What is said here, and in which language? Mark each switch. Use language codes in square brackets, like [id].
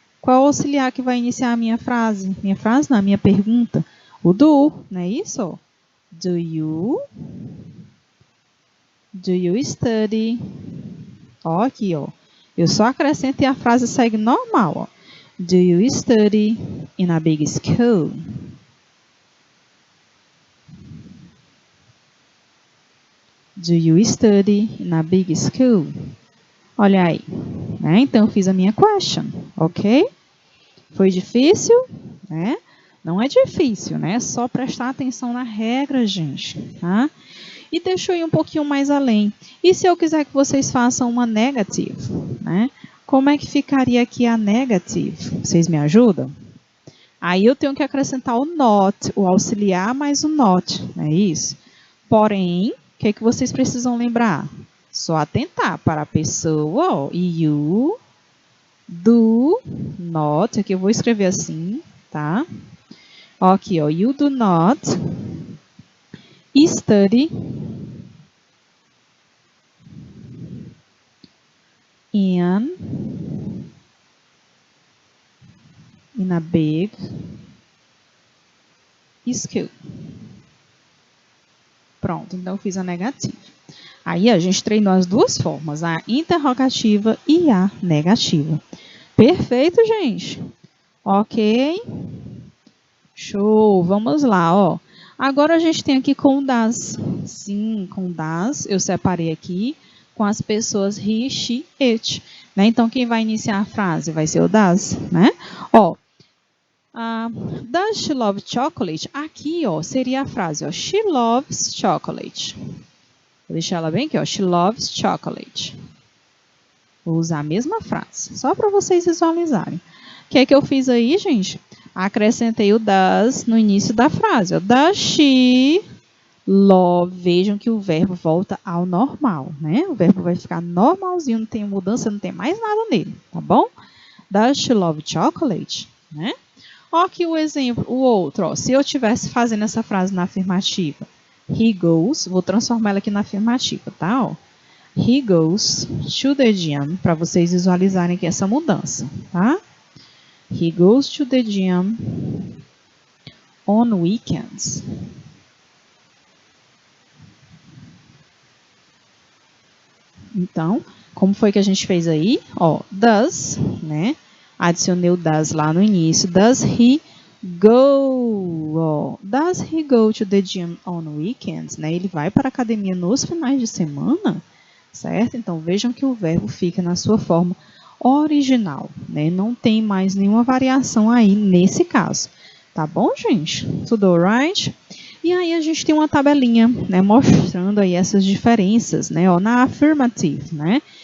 [pt] Qual auxiliar que vai iniciar a minha frase? Minha frase não, a minha pergunta. O do, não é isso? Do you [en] Do you study? [pt] Ó, aqui, ó. Eu só acrescento e a frase segue normal, ó. [en] Do you study in a big school? Do you study in a big school? [pt] Olha aí, né? Então, eu fiz a minha question, ok? Foi difícil, né? Não é difícil, né? É só prestar atenção na regra, gente, tá? E deixa eu ir um pouquinho mais além. E se eu quiser que vocês façam uma negative, né? Como é que ficaria aqui a negative? Vocês me ajudam? Aí eu tenho que acrescentar o not, o auxiliar mais o not, não é isso? Porém, o que é que vocês precisam lembrar? Só atentar para a pessoa, ó, you do not, aqui eu vou escrever assim, tá? [en] Ó, aqui, ó, you do not study in a big school. [pt] Pronto, então eu fiz a negativa. Aí a gente treinou as duas formas, a interrogativa e a negativa. Perfeito, gente? Ok? Show! Vamos lá, ó. Agora a gente tem aqui com das. Sim, com das. Eu separei aqui com as pessoas he, she, it. Né? Então, quem vai iniciar a frase vai ser o das, né? Ó. [en] Does she love chocolate? [pt] Aqui, ó, seria a frase, ó. [en] She loves chocolate. [pt] Vou deixar ela bem aqui, ó. [en] She loves chocolate. [pt] Vou usar a mesma frase, só para vocês visualizarem. O que é que eu fiz aí, gente? Acrescentei o does no início da frase. Ó. [en] Does she love? [pt] Vejam que o verbo volta ao normal, né? O verbo vai ficar normalzinho, não tem mudança, não tem mais nada nele, tá bom? [en] Does she love chocolate? [pt] Né? Ó aqui o exemplo, o outro. Ó. Se eu estivesse fazendo essa frase na afirmativa, he goes, vou transformar ela aqui na afirmativa, tá? Ó. [en] He goes to the gym, [pt] para vocês visualizarem aqui essa mudança, tá? [en] He goes to the gym on weekends. [pt] Então, como foi que a gente fez aí? Ó, does, né? Adicionei o does lá no início. [en] Does he go? Ó, does he go to the gym on weekends? [pt] Né? Ele vai para a academia nos finais de semana, certo? Então, vejam que o verbo fica na sua forma original, né? Não tem mais nenhuma variação aí nesse caso. Tá bom, gente? Tudo alright? E aí a gente tem uma tabelinha, né, mostrando aí essas diferenças, né, ó, na affirmative, né?